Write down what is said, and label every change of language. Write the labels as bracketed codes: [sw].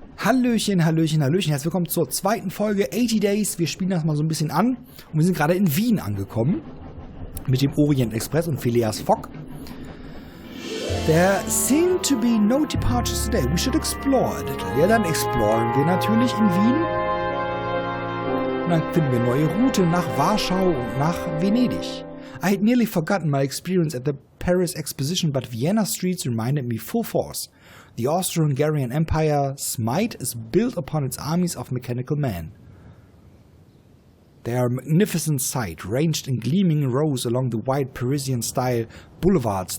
[de] Hallöchen, Hallöchen, Hallöchen. Herzlich willkommen zur zweiten Folge 80 Days. Wir spielen das mal so ein bisschen an. Und wir sind gerade in Wien angekommen. Mit dem Orient Express und Phileas Fogg. [en] There seem to be no departures today. We should explore a little. [de] Ja, dann exploren wir natürlich in Wien. Und dann finden wir eine neue Route nach Warschau und nach Venedig. [en] I had nearly forgotten my experience at the Paris Exposition, but Vienna streets reminded me full force. The Austro-Hungarian Empire's might is built upon its armies of mechanical men. They are a magnificent sight, ranged in gleaming rows along the wide Parisian-style boulevards.